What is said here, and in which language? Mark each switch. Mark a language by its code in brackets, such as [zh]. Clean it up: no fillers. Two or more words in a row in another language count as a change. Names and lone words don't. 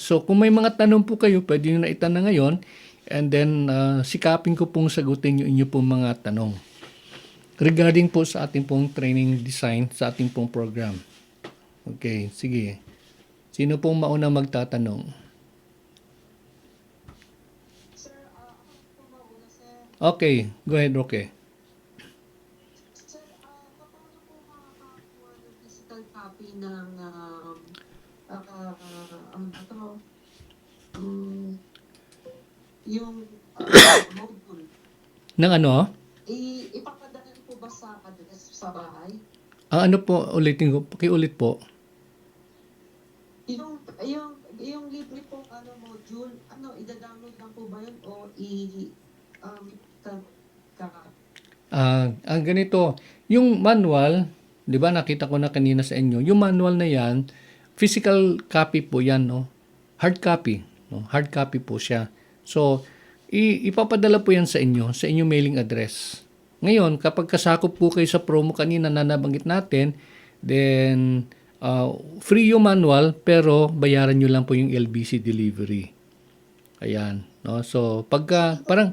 [tl] So, kung may mga tanong po kayo, pwede nyo na itanong ngayon. [en] And then, [tl] sikapin ko pong sagutin yung inyo pong mga tanong. Regarding po sa ating pong [en] training design, [tl] sa ating pong program. Okay, sige. Sino pong mauna magtatanong? Sir, ako po mauna, sir. [en] Okay, go ahead, Roque. [tl] Sir, paano po makakakuha ng [en] physical copy [tl] ng yung module? Ng ano? Ipapadala po ba sa address sa bahay? Ang ano po, ulitin ko, pakiulit po. Yung libre pong module, ida-download lang po ba yun o Ang ganito, yung manual, di ba nakita ko na kanina sa inyo, yung manual na yan, [en] physical copy [tl] po yan, no? [en] Hard copy, no? Hard copy [tl] po siya. So, ipapadala po yan sa inyong mailing address. Ngayon, kapag kasakop po kayo sa promo kanina na nabanggit natin, then free yung manual pero bayaran nyo lang po yung LBC delivery. Ayan, no? So, pagka parang